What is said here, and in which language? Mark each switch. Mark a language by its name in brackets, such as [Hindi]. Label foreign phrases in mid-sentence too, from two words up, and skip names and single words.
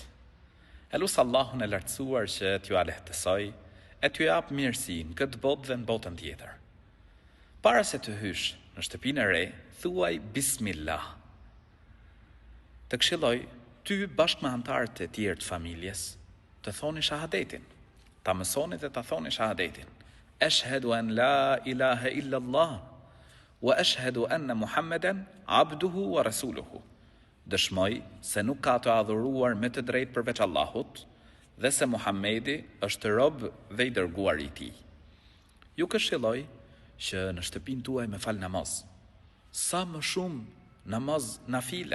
[Albanian] E lusë Allahun e lartësuar që t'ju alehtësoj, e t'ju jap mirësi në këtë botë dhe në botën tjetër. Para se të hysh në shtëpinë e re, thuaj Bismillah. Të këshilloj ty bashkë me anëtarët e tjerë të familjes, të thoni shahadetin, ta mësoni dhe ta thoni shahadetin. [Arabic] أشهد أن لا إله إلا الله وأشهد أن محمدا عبده ورسوله. [Albanian] Dëshmoj se nuk ka të adhuruar me të drejtë përveç Allahut dhe se Muhamedi është rob dhe i dërguar i tij. Ju këshilloj që në shtëpinë tuaj me fal namaz. Sa më shumë namaz nafile.